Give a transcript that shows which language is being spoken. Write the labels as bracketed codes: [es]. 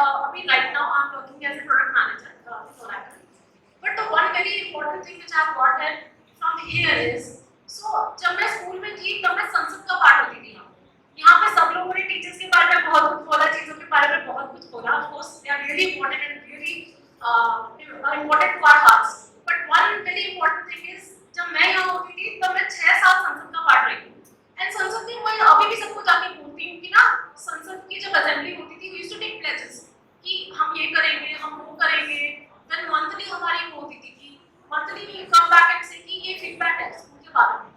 [hi] अभी [en] right now I'm working as a product manager for Oracle. But the one very important thing which I've got it from here is, so [hi] जब मैं school में थी तब मैं संसद का पार्ट होती थी यहाँ पे सब लोगों ने टीचर्स के बारे में बहुत कुछ बोला, चीजों के बारे में बहुत कुछ बोला. [en] Of course they are really important and really important to our hearts. But one very important thing is [hi] जब मैं यहाँ होती थी तब मैं 6 साल संसद का पार्ट रही हूँ. एंड संसद में मैं अभी भी सबको जाके बोलती हूँ कि ना संसद की जब असेंबली होती थी [en] we used to take pledges [hi] कि हम ये करेंगे, हम वो करेंगे. देन मंथली हमारी वो होती थी कि [en] monthly we come back and से [hi] कि ये फीडबैक है स्कूल के बारे में.